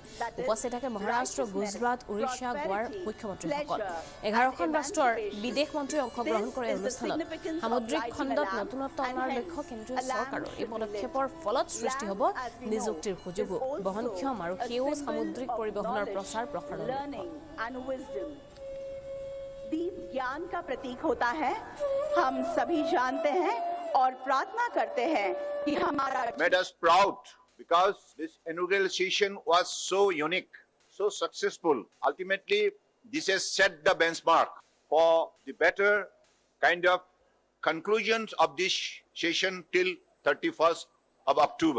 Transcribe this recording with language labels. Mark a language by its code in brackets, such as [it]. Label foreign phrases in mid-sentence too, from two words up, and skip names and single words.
[as] উপস্থিত থাকে মহাৰাষ্ট্ৰ, গুজৰাট, উৰিষ্যা, গোৱাৰ মুখ্যমন্ত্ৰীসকল। 11খন ৰাষ্ট্ৰৰ বিদেশ মন্ত্ৰী অংশগ্ৰহণ কৰে অনুষ্ঠানত। সামুদ্ৰিক খণ্ডত নতুনত্ব অনাৰ লক্ষ্য কেন্দ্ৰীয় চৰকাৰৰ। এই পদক্ষেপৰ ফলত সৃষ্টি হ'ব নিযুক্তিৰ সুযোগো। বহনক্ষম আৰু সেউজ সামুদ্ৰিক পৰিবহনৰ প্ৰচাৰ প্ৰসাৰৰ [hi] दीप ज्ञान का प्रतीक होता है। हम सभी जानते हैं और प्रार्थना करते हैं कि हमारा [en] made us proud because this inaugural session was so unique, so successful. Ultimately, this has set the benchmark for the better kind of conclusions of this session till 31st of October.